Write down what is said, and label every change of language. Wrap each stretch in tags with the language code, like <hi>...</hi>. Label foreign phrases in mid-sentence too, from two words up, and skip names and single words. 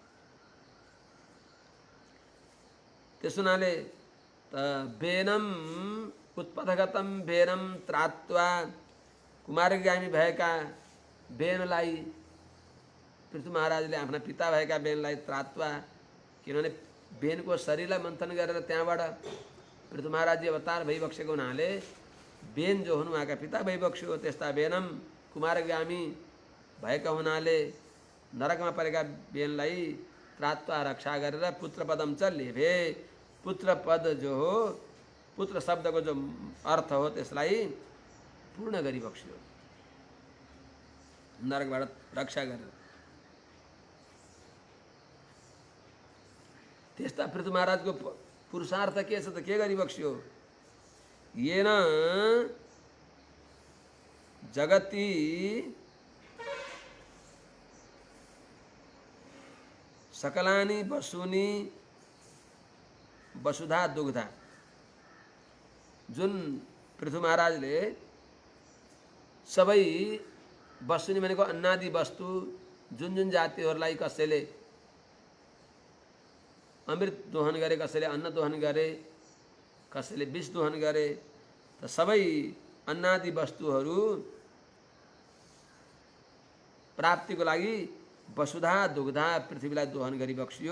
<ne>त्यस हुनाले</ne> <sa>बेनम उत्पथगतम बेनम त्रात्वा</sa> <ne>कुमारगामी भएका बेनलाई पृथु महाराजले आफ्ना पिता भएका बेनलाई त्रात्वा, किनभने बेनको शरीरलाई मन्थन गरेर त्यहाँबाट पृथु महाराजी अवतार भइबक्सेको हुनाले बेन जो हुनु उहाँका पिता भइबक्स्यो। त्यस्ता बेनम कुमारगामी भएका हुनाले नरकमा परेका बेनलाई त्रात्वा रक्षा गरेर</ne> <sa>पुत्र पदम च लेभे।</sa> <ne>पुत्र पद जो हो, पुत्र शब्दको जो अर्थ हो त्यसलाई पूर्ण गरिबक्स्यो नरकबाट रक्षा गरेर। त्यस्ता पृथु महाराजको पुरुषार्थ के छ त के गरिबक्स्यो?</ne> <sa>येन जगति सकलानि वसुनि वसुधा दुग्धा।</sa> <ne>जुन पृथु महाराजले सबै वसुनि भनेको अन्नादि वस्तु जुन जुन जातिहरूलाई कसैले अमृत दोहन गरे, कसैले अन्न दोहन गरे, कसैले विष दोहन गरे, त सबै अन्नादि वस्तुहरू प्राप्तिको लागि</ne> <sa>वसुधा दुग्धा</sa> <ne>पृथ्वीलाई दोहन गरिबक्सियो।</ne>